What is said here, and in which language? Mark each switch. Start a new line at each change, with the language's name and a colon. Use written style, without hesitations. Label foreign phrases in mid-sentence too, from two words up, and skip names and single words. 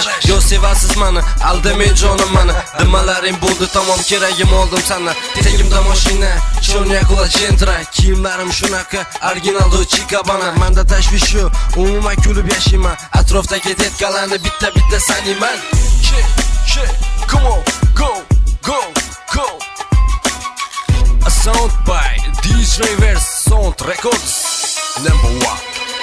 Uzbek: Yo sevasiz meni, aldamay jonim meni. Nimalaring bo'ldi, tamom keragim oldim sendan. Tengimda mashina, chonyak va jentra, kiyimlarim shunaqa, original Dolce Gabbana. Menda tashvish yo'q, umuman kulib yashayman. Atrofdagi detkalarni bitta sanayman.
English: Come on, go. A sound by DJ Reverse Sound Records #1.